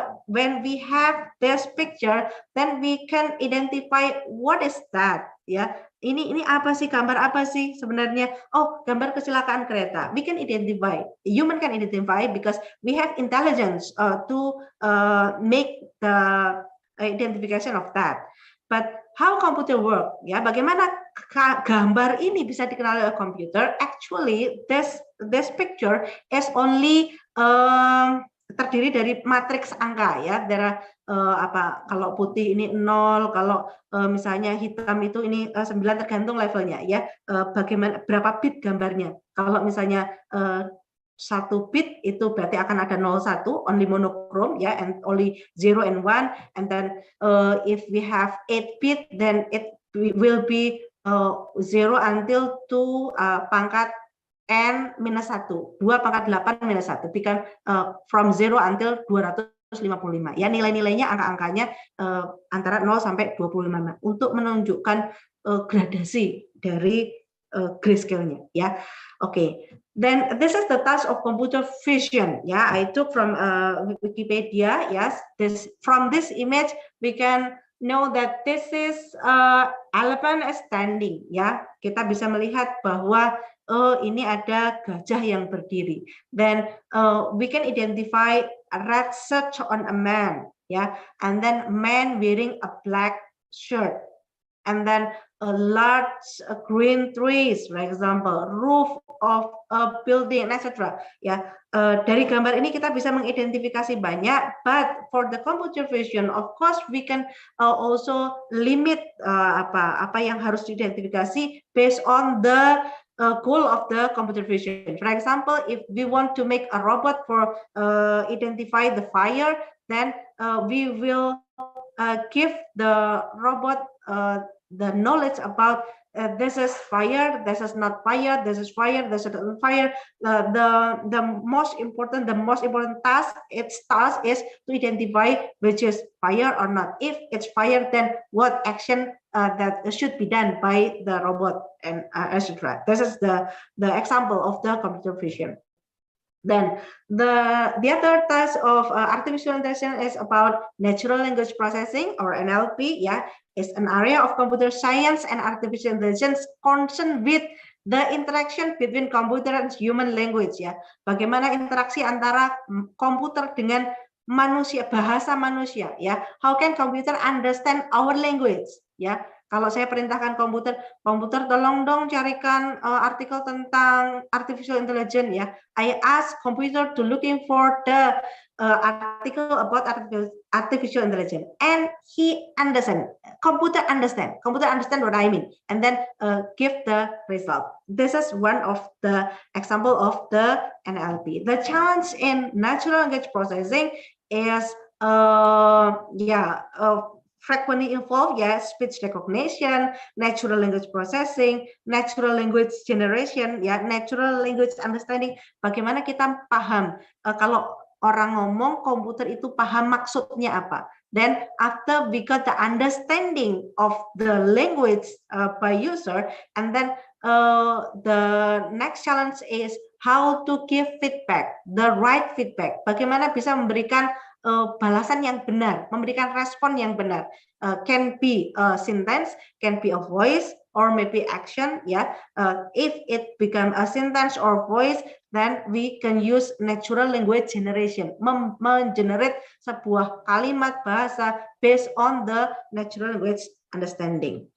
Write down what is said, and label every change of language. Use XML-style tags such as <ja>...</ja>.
<en>When we have this picture, then we can identify what is that.</en> <id>Ini apa sih, gambar apa sih sebenarnya? Oh, gambar kecelakaan kereta.</id> <en>We can identify. Human can identify because we have intelligence to make the identification of that. But how computer work?</en> <id>Bagaimana gambar ini bisa dikenali oleh komputer?</id> <en>Actually, this picture is only</en> <id>terdiri dari matriks angka,</id> <en>There are</en> <id>kalau putih ini 0, kalau misalnya hitam itu ini 9, tergantung levelnya, bagaimana berapa bit gambarnya. Kalau misalnya 1 bit itu berarti akan ada 01,</id> <en>only monochrome, and only 0 and 1. And then if we have 8 bit, then it will be 0 until 2 pangkat n minus 1, 2 pangkat 8 minus 1, become from 0 until 255.</en> <id>Nilai-nilainya, angka-angkanya antara 0 sampai 25 untuk menunjukkan gradasi dari grayscale-nya, ya.</id> <en>Okay, then this is the task of computer vision. Yeah, I took from Wikipedia. Yes, from this image we can know that this is elephant standing.</en> <id>Ya, kita bisa melihat bahwa ini ada gajah yang berdiri.</id> <en>Then we can identify a red shirt on a man. Yeah, and then man wearing a black shirt. And then a large green trees, for example, roof of a building, etc.</en> <id>Ya, dari gambar ini kita bisa mengidentifikasi banyak.</id> <en>But for the computer vision, of course, we can also limit</en> <id>apa yang harus diidentifikasi</id> <en>based on the goal of the computer vision. For example, if we want to make a robot for identify the fire, then we will give the robot the knowledge about this is fire, this is not fire, this is fire, this is not fire. The most important task is to identify which is fire or not. If it's fire, then what action that should be done by the robot and etc. This is the example of the computer vision. Then the other task of artificial intelligence is about natural language processing or NLP. Yeah, is an area of computer science and artificial intelligence concerned with the interaction between computer and human language.</en> <id>Ya, bagaimana interaksi antara komputer dengan manusia, bahasa manusia.</id> <en>Ya, how can computer understand our language? Ya.</en> <id>Kalau saya perintahkan komputer tolong dong carikan artikel tentang artificial intelligence ya.</id> <en>I ask computer to looking for the article about artificial intelligence, and he understand. Computer understand what I mean, and then give the result. This is one of the example of the NLP. The challenge in natural language processing is frequently involved, speech recognition, natural language processing, natural language generation, natural language understanding.</en> <id>Bagaimana kita paham kalau orang ngomong, komputer itu paham maksudnya apa.</id> <en>Then after we got the understanding of the language by user, and then the next challenge is how to give feedback, the right feedback.</en> <id>Bagaimana bisa memberikan balasan yang benar, memberikan respon yang benar.</id> <en>Can be a sentence, can be a voice, or maybe action. If it become a sentence or voice, then we can use natural language generation,</en> <id>mengenerate sebuah kalimat bahasa</id> <en>based on the natural language understanding.</en>